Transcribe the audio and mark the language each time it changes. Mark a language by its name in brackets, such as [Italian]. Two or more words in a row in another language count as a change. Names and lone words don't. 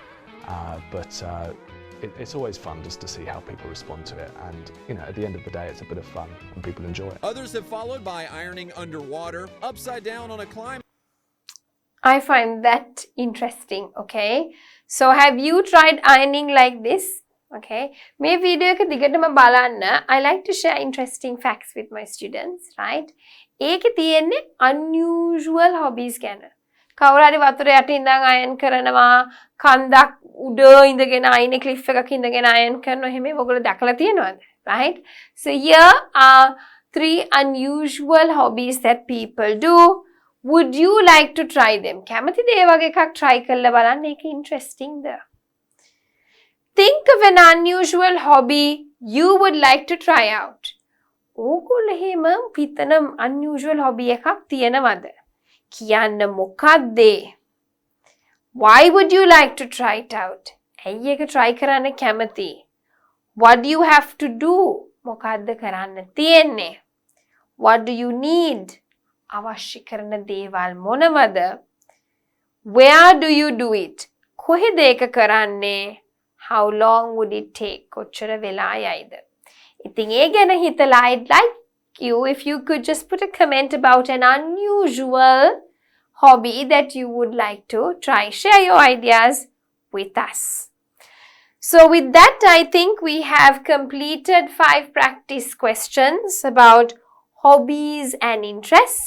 [English] It's always fun just to see how people respond to it, and at the end of the day it's a bit of fun and people enjoy it. Others have followed by ironing underwater, upside down on a climb. I find that interesting, okay? So have you tried ironing like this? [Sinhala] Okay, මේ වීඩියෝ එක දිගටම බලන්න. [English] I like to share interesting facts with my students, right? [Sinhala] ඒකේ තියෙන්නේ [English] unusual hobbies [Sinhala] ගැන. කවුරු හරි වතුර යට ඉඳන් අයන් කරනවා, කන්දක් උඩ ඉඳගෙන අයිනේ ක්ලිෆ් එකක ඉඳගෙන අයන් කරනවා. එහෙම ඔයගොල්ලෝ දැකලා තියෙනවද? [English] Right? So here are 3 unusual hobbies that people do. Would you like to try them? [Sinhala] කැමතිද ඒ වගේ එකක් try කරලා බලන්න? ඒක interesting ද? [English] Think of an unusual hobby you would like to try out. [Sinhala] ඕගොල්ලෝ එහෙම හිතන [English] unusual hobby [Sinhala] එකක් තියෙනවද? කියන්න මොකක්ද? [English] Why would you like to try it out? [Sinhala] ඇයි ඒක try කරන්න කැමති? [English] What do you have to do? [Sinhala] මොකක්ද කරන්න තියෙන්නේ? [English] What do you need? [Sinhala] අවශ්‍ය කරන දේවල් මොනවද? [English] Where do you do it? [Sinhala] කොහෙද ඒක කරන්නේ? [English] How long would it take? [Sinhala] කොච්චර වෙලා යයිද? ඉතින් ඒ ගැන හිතලා [English] I'd like you if you could just put a comment about an unusual hobby that you would like to try. Share your ideas with us. So with that, I think we have completed 5 practice questions about hobbies and interests.